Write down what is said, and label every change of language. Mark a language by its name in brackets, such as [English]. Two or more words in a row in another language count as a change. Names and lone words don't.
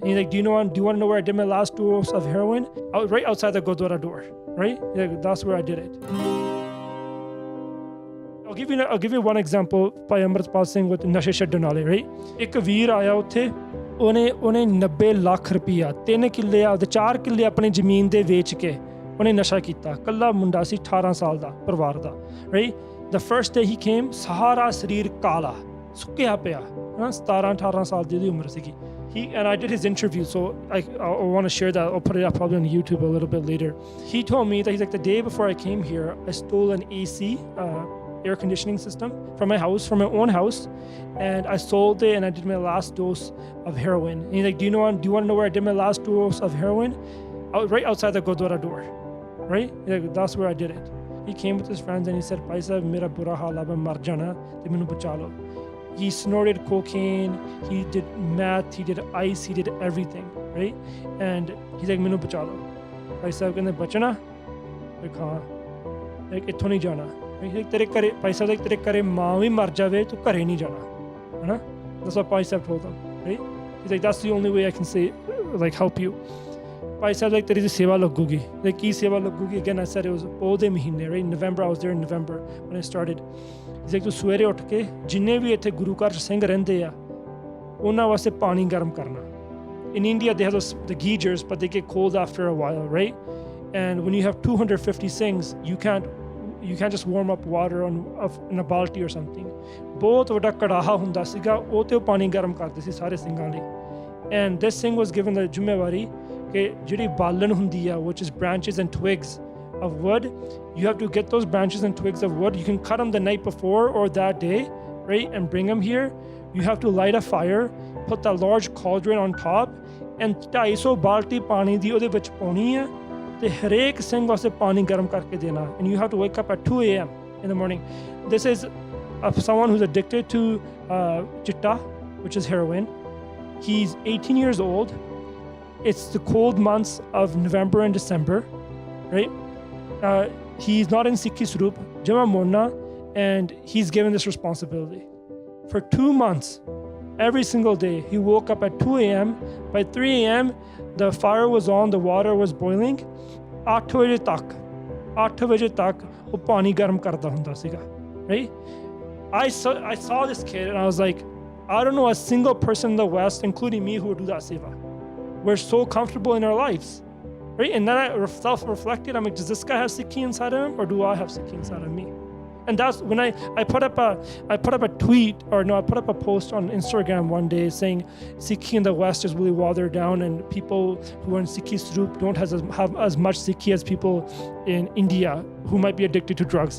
[English] do you want to know where I did my last dose of heroin? Right outside the Gurdwara door, right? Yeah, that's where I did it. I'll give you one example by Amritpal Singh with Nashe Chhadan Wale, right? [Punjabi] ਇੱਕ ਵੀਰ ਆਇਆ ਉੱਥੇ, ਉਹਨੇ 90 ਲੱਖ ਰੁਪਈਆ 3 ਕਿੱਲੇ ਆਪਦੇ 4 ਕਿੱਲੇ ਆਪਣੀ ਜ਼ਮੀਨ ਦੇ ਵੇਚ ਕੇ ਉਹਨੇ ਨਸ਼ਾ ਕੀਤਾ। ਕੱਲਾ ਮੁੰਡਾ ਸੀ 18 ਸਾਲ ਦਾ ਪਰਿਵਾਰ ਦਾ, [English] right? The first day he came, [Punjabi] ਸਾਰਾ ਸਰੀਰ ਕਾਲਾ ਸੁੱਕਿਆ ਪਿਆ, 17-18 ਸਾਲ ਦੀ ਉਮਰ ਸੀਗੀ। [English] And I did his interview, so I want to share that. I'll put it up probably on YouTube a little bit later. He told me that he's like, the day before I came here, I stole an AC, air conditioning system from my house, from my own house, and I sold it and I did my last dose of heroin. And he's like, do you want to know where I did my last dose of heroin? Right outside the Gurdwara door, right? Like, that's where I did it. He came with his friends and he said, [Punjabi] ਭਾਈ ਸਾਹਿਬ, ਮੇਰਾ ਬੁਰਾ ਹਾਲ ਹੈ, ਮੈਂ ਮਰ ਜਾਣਾ, ਤੇ ਮੈਨੂੰ ਬਚਾ ਲਓ. [English] He snorted cocaine, he did meth, he did ice, he did everything, right? And he's like, [Punjabi] ਮੈਨੂੰ ਬਚਾ ਲਓ. ਭਾਈ ਸਾਹਿਬ ਕਹਿਣੇ ਬਚਾਣਾ? Like, haan. Like, ਇੱਥੋਂ ਨਹੀਂ ਜਾਣਾ. Like, ਤੇਰੇ ਕਰੇ, ਭਾਈ ਸਾਹਿਬ, like, ਤੇਰੇ ਕਰੇ ਮਾਂ ਵੀ ਮਰ ਜਾਵੇ, ਤੂੰ ਕਰੇ ਨਹੀਂ ਜਾਣਾ। ਹੈ ਨਾ? [English] That's what Bhai Saheb told him, right? He's like, that's the only way I can say, like, help you. [Punjabi] Bhai Saheb, like, ਤੇਰੀ ਸੇਵਾ ਲੱਗੂਗੀ. Like, ਕੀ ਸੇਵਾ ਲੱਗੂਗੀ? [English] Again, I said it was [Punjabi] ਪੋਹ ਦੇ ਮਹੀਨੇ, [English] right? November, I was there in November when I started. He's like, [Punjabi] ਤੂੰ ਸਵੇਰੇ ਉੱਠ ਕੇ ਜਿੰਨੇ ਵੀ ਇੱਥੇ ਗੁਰੂ ਘਰ 'ਚ ਸਿੰਘ ਰਹਿੰਦੇ ਆ ਉਹਨਾਂ ਵਾਸਤੇ ਪਾਣੀ ਗਰਮ ਕਰਨਾ। [English] In India they have the geysers, but they get cold after a while, right? And when you have 250 Singhs, you can't just warm up water in a balti or something. [Punjabi] ਬਹੁਤ ਵੱਡਾ ਕੜਾਹਾ ਹੁੰਦਾ ਸੀਗਾ, ਉਹ ਤੇ ਉਹ ਪਾਣੀ ਗਰਮ ਕਰਦੇ ਸੀ ਸਾਰੇ ਸਿੰਘਾਂ ਲਈ। [English] And this Singh was given the [Punjabi] ਜ਼ਿੰਮੇਵਾਰੀ ਕਿ ਜਿਹੜੀ ਬਾਲਣ ਹੁੰਦੀ ਆ, [English] which is branches and twigs of wood, you have to get those branches and twigs of wood. You can cut them the night before or that day, right, and bring them here. You have to light a fire, put that large cauldron on top, and [Punjabi] 250 ਬਾਲਟੀ ਪਾਣੀ ਦੀ ਉਹਦੇ ਵਿੱਚ ਪਾਉਣੀ ਆ ਤੇ ਹਰੇਕ ਸਿੰਘ ਵਾਸਤੇ ਪਾਣੀ ਗਰਮ ਕਰਕੇ ਦੇਣਾ। [English] And you have to wake up at 2 a.m. in the morning. This is someone who's addicted to chitta, which is heroin. He's 18 years old. It's the cold months of November and December, right? He's not in Sikhi Swaroop, Jama Monna, and he's given this responsibility. For 2 months, every single day, he woke up at 2 a.m. By 3 a.m., the fire was on, the water was boiling. [Punjabi] 8 ਵਜੇ ਤੱਕ ਉਹ ਪਾਣੀ ਗਰਮ ਕਰਦਾ ਹੁੰਦਾ ਸੀਗਾ, [English] right? I saw this kid and I was like, I don't know a single person in the West, including me, who would do that seva. We're so comfortable in our lives. Right? And then I self-reflected. I'm like, does this guy have Sikhi inside of him, or do I have Sikhi inside of me? And that's when I put up a tweet, or no, I put up a post on Instagram one day saying Sikhi in the West is really watered down, and people who are in Sikhi Swaroop don't have as much Sikhi as people in India who might be addicted to drugs.